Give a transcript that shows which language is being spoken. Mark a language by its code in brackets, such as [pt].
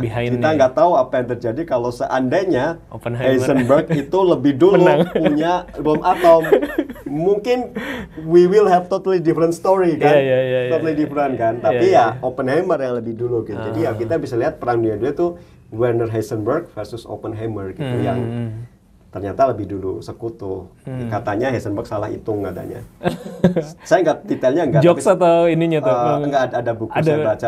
[id] Kita nggak tahu apa yang terjadi kalau seandainya Heisenberg itu lebih dulu punya bom atom. [en] Mungkin we will have totally different story kan, totally different kan. [id] Tapi ya Oppenheimer yang lebih dulu gitu. Jadi ya kita bisa lihat Perang Dunia II itu Werner Heisenberg versus Oppenheimer gitu, yang ternyata lebih dulu sekutu. Katanya Heisenberg salah hitung katanya. Saya nggak detailnya nggak. Jokes atau ininya tuh? Nggak ada buku saya baca.